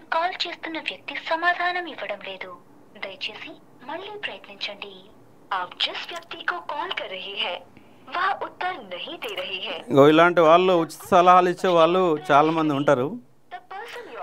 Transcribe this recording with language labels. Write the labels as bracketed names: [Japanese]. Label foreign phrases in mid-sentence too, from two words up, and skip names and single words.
[Telugu] కాల్ చేస్తున్న వ్యక్తి సమాధానం ఇవ్వడం లేదు. దయచేసి మళ్ళీ ప్రయత్నించండి. [Hindi] आप जिस व्यक्ति को कॉल कर रहे हैं वह उत्तर नहीं दे रही है. [Telugu] ఇలాంటి వాళ్ళు ఉచిత సలహాలు ఇచ్చే వాళ్ళు చాలామంది ఉంటారు. [English] The person you are